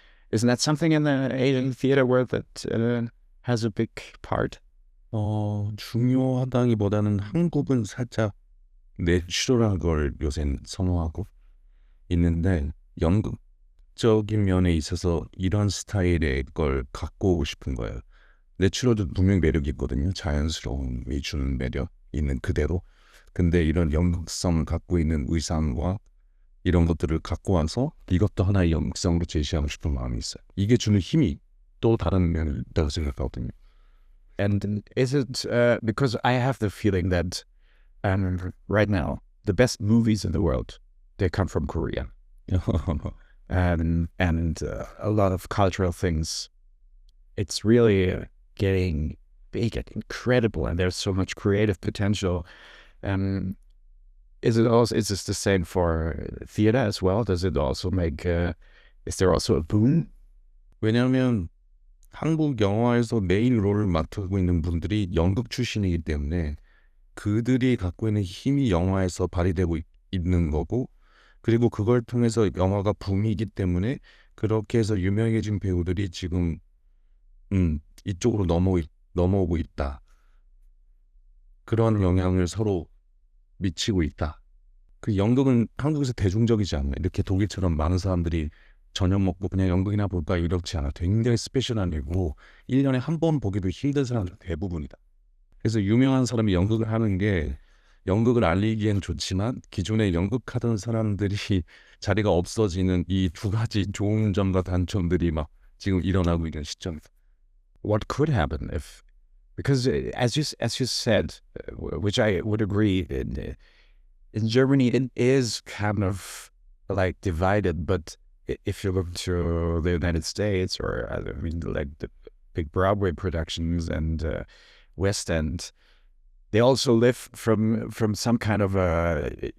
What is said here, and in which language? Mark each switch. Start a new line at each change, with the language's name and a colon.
English: Isn't that something in the Asian theater world that has a big part?
Korean: 중요하다기보다는 한국은 살짝 내추럴한 걸 요새 선호하고 있는데 연극적인 면에 있어서 이런 스타일의 걸 갖고 오고 싶은 거예요. 내추럴도 분명 매력이 있거든요. 자연스러움이 주는 매력 있는 그대로. 근데 이런 연극성을 갖고 있는 의상과 이런 것들을 갖고 와서 이것도 하나의 연극성으로 제시하고 싶은 마음이 있어요. 이게 주는 힘이 또 다른 면이 있다고 생각하거든요.
English: And is it because I have the feeling that right now the best movies in the world, they come from Korea, and a lot of cultural things. It's really getting big and incredible, and there's so much creative potential. Is this the same for theater as well? Does it also make? Is there also a boom?
Korean: 왜냐하면 한국 영화에서 메인 롤을 맡고 있는 분들이 연극 출신이기 때문에 그들이 갖고 있는 힘이 영화에서 발휘되고 있는 거고, 그리고 그걸 통해서 영화가 붐이기 때문에 그렇게 해서 유명해진 배우들이 지금 이쪽으로 넘어오고 있다. 그런 영향을 서로 미치고 있다. 그 연극은 한국에서 대중적이지 않아요. 이렇게 독일처럼 많은 사람들이 저녁 먹고 그냥 연극이나 볼까 이렇지 않아. 굉장히 스페셜한 일이고 1년에 한 번 보기도 힘든 사람들 대부분이다. 그래서 유명한 사람이 연극을 하는 게 연극을 알리기엔 좋지만 기존에 연극하던 사람들이 자리가 없어지는 이 두 가지 좋은 점과 단점들이 막 지금 일어나고 있는 시점이다.
English: What could happen if, because as you said, which I would agree, in Germany it is kind of like divided, but if you look to the United States, or I mean like the big Broadway productions and West End, they also live from some kind of a